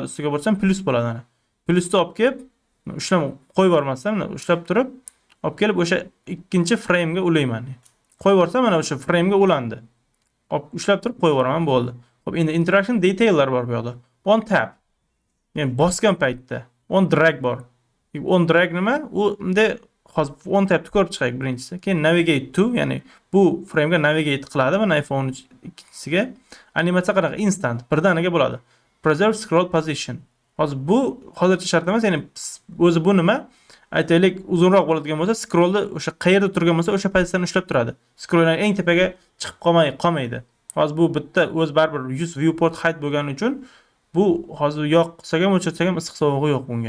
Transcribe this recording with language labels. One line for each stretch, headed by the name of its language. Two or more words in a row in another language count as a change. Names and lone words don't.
Uzbek: Ustiga bossam plus bo'ladi mana. Plusni olib kelib, ushlab qo'yib yubormasam, ushlab turib, olib kelib o'sha ikkinchi frame ga ulayman. Qo'yib yuborsam mana o'sha frame ga ulandi. Ushlab turib qo'yib yuboraman, bo'ldi. Xo'p, endi
English: interaction detaillar
Uzbek: bor bu yerda.
English: On tap.
Uzbek: Ya'ni bosgan paytda
English: on drag
Uzbek: bor.
English: On drag
Uzbek: nima? U endi hozir
English: on tapni
Uzbek: ko'rib chiqaylik birinchisi. Keyin
English: navigate to,
Uzbek: ya'ni bu frame ga navigate qiladi mana iPhone ikkinchisiga. Animatsiya qanaqa? Instant, birdaniga bo'ladi.
English: Preserve scroll position.
Uzbek: Hozir bu hozircha shart emas, ya'ni o'zi bu nima? Aytaylik, uzunroq bo'ladigan bo'lsa, scrollni o'sha qayerda turgan bo'lsa, o'sha pozitsiyani ushlab turadi. Scrolllar eng tepaga chiqib qolmaydi. Hozir bu bitta o'z baribir
English: use viewport height
Uzbek: bo'lgani uchun bu hozir yoqsak ham o'chirsak ham issiq sovug'i yo'q bunga.